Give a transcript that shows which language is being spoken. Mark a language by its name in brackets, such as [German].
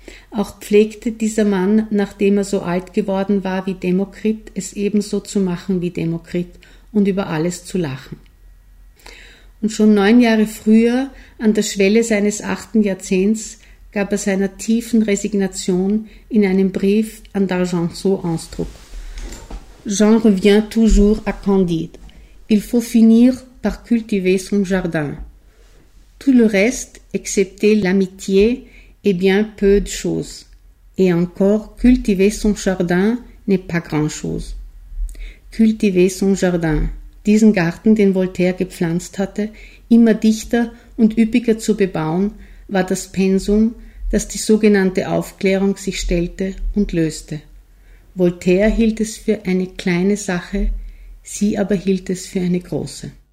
[German] Auch pflegte dieser Mann, nachdem er so alt geworden war wie Demokrit, es ebenso zu machen wie Demokrit und über alles zu lachen. Und schon 9 Jahre früher, an der Schwelle seines 8. Jahrzehnts, gab er seiner tiefen Resignation in einem Brief an D'Argenson Ausdruck. [French] J'en reviens toujours à Candide. Il faut finir par cultiver son jardin. Tout le reste, excepté l'amitié, est bien peu de choses. Et encore, cultiver son jardin n'est pas grand-chose. Cultiver son jardin. [German] Diesen Garten, den Voltaire gepflanzt hatte, immer dichter und üppiger zu bebauen, war das Pensum, das die sogenannte Aufklärung sich stellte und löste. Voltaire hielt es für eine kleine Sache, sie aber hielt es für eine große.